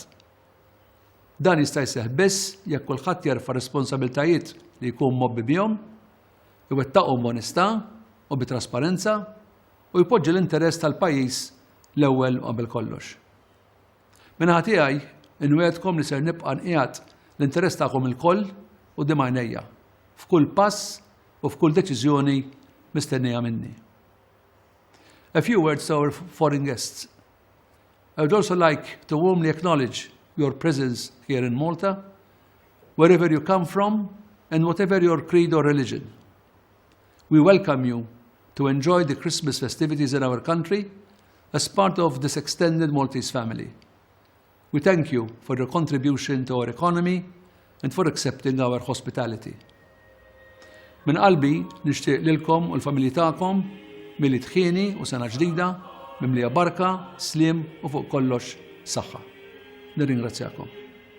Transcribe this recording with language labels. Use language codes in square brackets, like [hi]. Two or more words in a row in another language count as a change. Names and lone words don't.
[mt] Dan jista' jseħħ biss jekk kulħadd jerfa' responsabbiltajiet li jkun mobbi bihom, iwettaqhom b'onestà u bit-trasparenza u jpoġġi l-interess tal-pajjiż l-ewwel qabel kollox. Min-naħa tiegħi inwedkom li ser nibqa' nqiegħed l-interess tagħkom ilkoll quddiem għajnejja f'kull pass u f'kull deċiżjoni mistennija minni. [en] A few words to our foreign guests. I would also like to warmly acknowledge your presence here in Malta, wherever you come from and whatever your creed or religion. We welcome you to enjoy the Christmas festivities in our country as part of this extended Maltese family. We thank you for your contribution to our economy and for accepting our hospitality. [mt] Min qalbi nixtieq lilkom u l-familji tagħkom milli tħieni u sena ġdida mimlija barka, sliem u fuq kollox saħħa. Nirringrazzjakom.